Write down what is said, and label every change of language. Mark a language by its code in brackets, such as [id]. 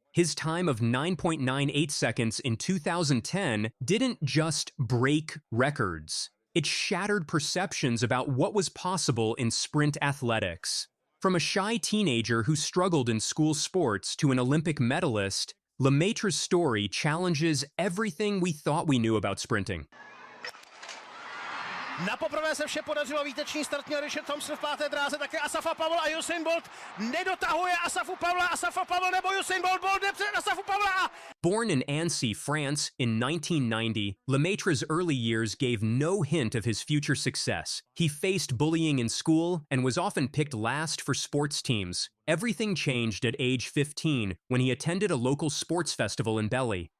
[en] His time of 9.98 seconds in 2010 didn't just break records. It shattered perceptions about what was possible in sprint athletics. From a shy teenager who struggled in school sports to an Olympic medalist, Lemaitre's story challenges everything we thought we knew about sprinting. [cs] Na poprvé se vše podařilo, výteční start měl Richard Thompson v páté dráze, také Asafa Pavel a Usain Bolt nedotahuje Asafa Pavel nebo Usain Bolt jde před Asafu Pavla. [en] Born in Annecy, France in 1990, Lemaitre's early years gave no hint of his future success. He faced bullying in school and was often picked last for sports teams. Everything changed at age 15 when he attended a local sports festival in Belly.